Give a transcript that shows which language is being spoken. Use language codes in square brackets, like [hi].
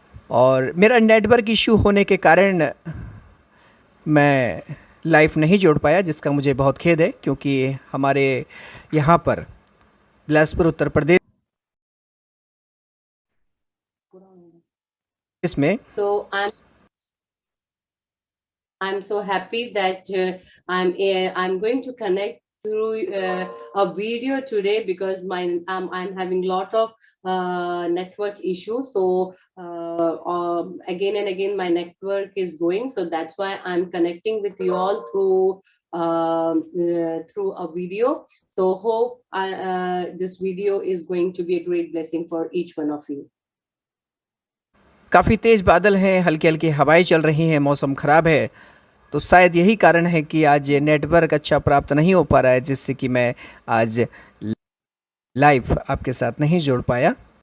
[hi] और मेरा network issue होने के कारण मैं लाइव नहीं जोड़ पाया, जिसका मुझे बहुत खेद है, क्योंकि हमारे यहाँ पर बिलासपुर उत्तर प्रदेश इसमें [en] So I'm so happy that I'm going to connect through a video today because I'm having lot of network issues. So again and again my network is going, so that's why I'm connecting with you all through a video. So hope this video is going to be a great blessing for each one of you. [hi] काफ़ी तेज़ बादल हैं, हल्की हल्की हवाएं चल रही हैं, मौसम ख़राब है, तो शायद यही कारण है कि आज नेटवर्क अच्छा प्राप्त नहीं हो पा रहा है, जिससे कि मैं आज लाइव आपके साथ नहीं जोड़ पाया।